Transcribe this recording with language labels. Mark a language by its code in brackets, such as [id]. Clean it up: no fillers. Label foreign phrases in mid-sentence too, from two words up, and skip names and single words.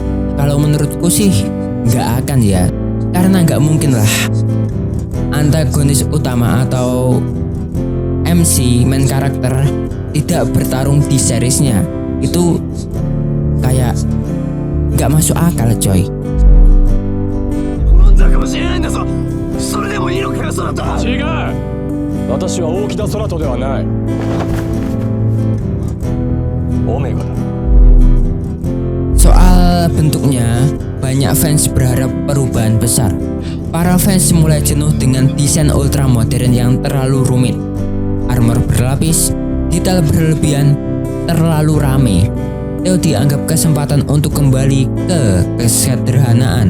[id] Kalau menurutku sih enggak akan ya. Karena enggak mungkin lah antagonis utama atau MC main karakter tidak bertarung di seriesnya. Itu kayak enggak masuk akal coy. [ja] 違う。私は大木田空人ではない。オメガだ。 [id] Soal bentuknya, banyak fans berharap perubahan besar. Para fans mulai jenuh dengan desain ultra modern yang terlalu rumit. Armor berlapis, detail berlebihan, terlalu rame. Theo dianggap kesempatan untuk kembali ke kesederhanaan.